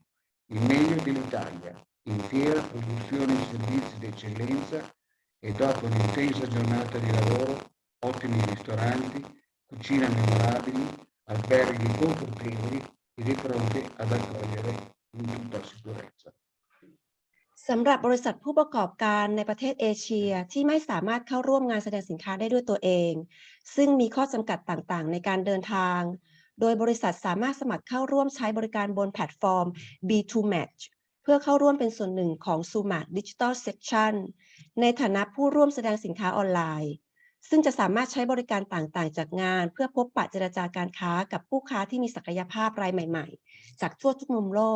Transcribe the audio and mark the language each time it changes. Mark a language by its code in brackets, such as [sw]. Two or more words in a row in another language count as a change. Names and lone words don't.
[it] Il meglio dell'Italia, in fiera, produzione e servizi d'eccellenza e dopo un'intensa giornata di lavoro, ottimi ristoranti, cucine memorabili, alberghi confortevoli e di pronti ad accogliere in tutta sicurezza. [th] สำหรับบริษัทผู้ประกอบการในประเทศเอเชียที่ไม่สามารถเข้าร่วมงานแสดงสินค้าได้ด้วยตัวเองซึ่งมีข้อจำกัดต่างๆในการเดินทางโดยบริษัทสามารถสมัครเข้าร่วมใช้บริการบนแพลตฟอร์ม B2Match เพื่อเข้าร่วมเป็นส่วนหนึ่ง ของ Sumat Digital Section ในฐานะผู้ร่วมแสดงสินค้าออนไลน์ซึ่งจะสามารถใช้บริการต่างๆจากงานเพื่อพบปะเจรจาการค้ากับผู้ค้าที่มีศักยภาพรายใหม่ๆจากทั่วทุกมุมโลก